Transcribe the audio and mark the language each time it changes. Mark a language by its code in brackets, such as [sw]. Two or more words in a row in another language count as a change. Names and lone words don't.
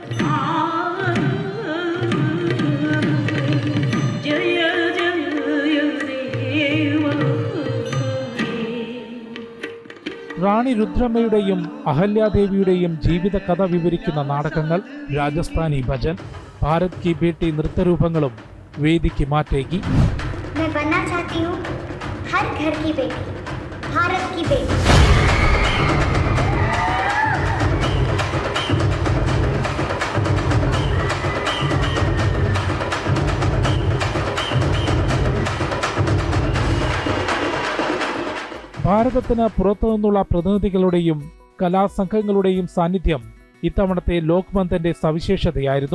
[ml] റാണി രുദ്രമ്മയുടെയും അഹല്യാദേവിയുടെയും ജീവിത കഥ വിവരിക്കുന്ന നാടകങ്ങൾ, രാജസ്ഥാനി ഭജൻ, ഭാരത് കി ബേട്ടി നൃത്തരൂപങ്ങളും വേദിക്ക് മാറ്റേകി. [hi] मैं बनना चाहती हूँ हर घर की बेटी भारत की बेटी। [ml] ഭാരതത്തിന് പുറത്തുനിന്നുള്ള പ്രതിനിധികളുടെയും കലാസംഘങ്ങളുടെയും സാന്നിധ്യം ഇത്തവണത്തെ ലോക്മന്ദിന്റെ സവിശേഷതയായിരുന്നു.